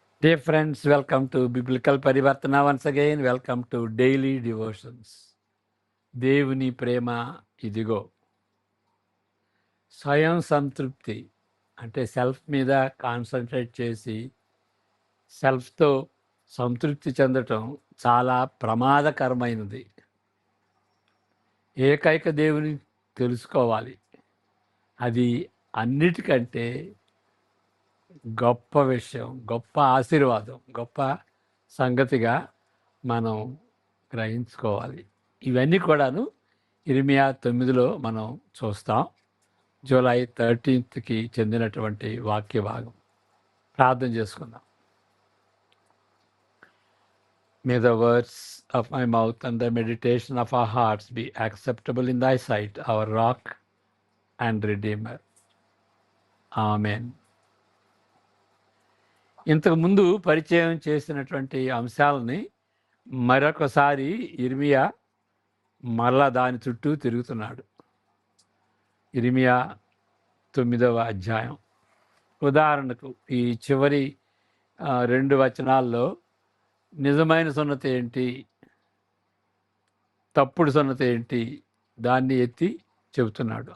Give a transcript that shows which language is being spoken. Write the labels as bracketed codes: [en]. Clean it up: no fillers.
[en] Dear friends, welcome to Biblical Parivartana once again. Welcome to Daily Devotions. [te] దేవుని ప్రేమ ఇదిగో. స్వయం సంతృప్తి అంటే సెల్ఫ్ మీద కాన్సన్ట్రేట్ చేసి సెల్ఫ్తో సంతృప్తి చెందటం చాలా ప్రమాదకరమైనది. ఏకైక దేవుని తెలుసుకోవాలి. అది అన్నిటికంటే గొప్ప విషయం, గొప్ప ఆశీర్వాదం, గొప్ప సంగతిగా మనం గ్రహించుకోవాలి. ఇవన్నీ కూడాను ఇర్మియా 9లో మనం చూస్తాం. జూలై 13కి చెందినటువంటి వాక్య భాగం. ప్రార్థన చేసుకుందాం. [en] May the words of my mouth and the meditation of our hearts be acceptable in thy sight, our rock and redeemer. Amen. [te] ఇంతకుముందు పరిచయం చేసినటువంటి అంశాలని మరొకసారి ఇర్మియా మరలా దాని చుట్టూ తిరుగుతున్నాడు. ఇర్మియా 9వ అధ్యాయం. ఉదాహరణకు ఈ చివరి 2 వచనాల్లో నిజమైన సున్నతి ఏంటి, తప్పుడు సున్నతి ఏంటి, దాన్ని ఎత్తి చెబుతున్నాడు.